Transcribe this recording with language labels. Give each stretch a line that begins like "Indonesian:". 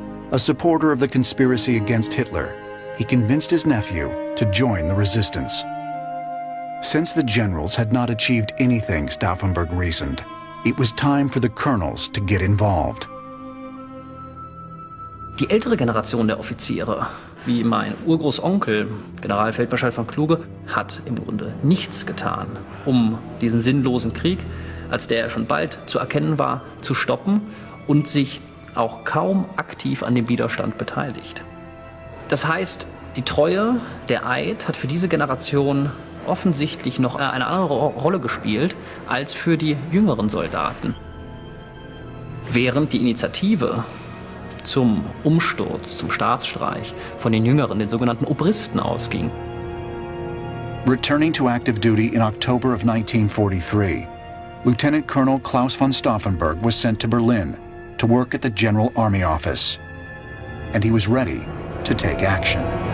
English: A supporter of the conspiracy against Hitler, he convinced his nephew to join the resistance. Since the generals had not achieved anything, Stauffenberg reasoned, it was time for the colonels to get involved.
German: Die ältere Generation der Offiziere, wie mein Urgroßonkel, Generalfeldmarschall von Kluge, hat im Grunde nichts getan, um diesen sinnlosen Krieg, als der schon bald zu erkennen war, zu stoppen und sich auch kaum aktiv an dem Widerstand beteiligt. Das heißt, die Treue, der Eid hat für diese Generation offensichtlich noch eine andere Rolle gespielt als für die jüngeren Soldaten. Während die Initiative zum Umsturz, zum Staatsstreich von den Jüngeren, den sogenannten Obristen, ausging.
English: Returning to active duty in October of 1943, Lieutenant Colonel Klaus von Stauffenberg was sent to Berlin to work at the General Army Office, and he was ready to take action.